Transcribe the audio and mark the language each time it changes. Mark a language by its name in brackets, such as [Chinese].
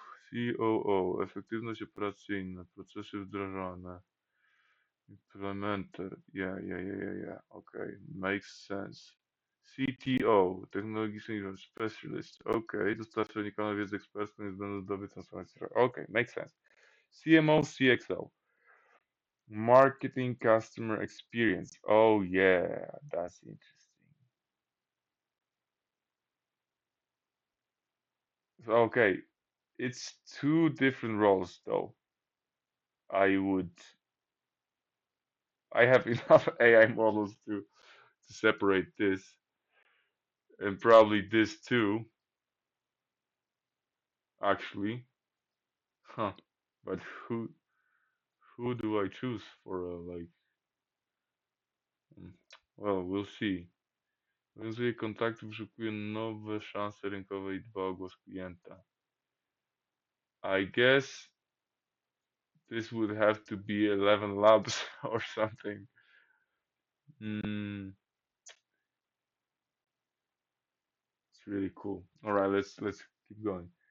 [English] COO, [Polish] efektywność operacyjna, procesy wdrażane, [English] implementer, yeah, okay, makes sense. [Polish] CTO, technologiczny specialist, okay, dostarcza unikalną wiedzę ekspercką niezbędną do zdobycia transformacji. [English] Okay, makes sense. CMO, CXO, marketing customer experience. Oh yeah, that's interesting. Okay, it's two different roles though. I would, I have enough AI models to separate this, and probably this too, actually. Huh. But who do I choose for like? mm, Well, we'll see. [Polish] Wiązuje kontakty, wyszukuje nowe szanse rynkowe i dba o głos klienta. [English] I guess this would have to be 11 Labs or something. Mm, it's really cool. All right, let's keep going.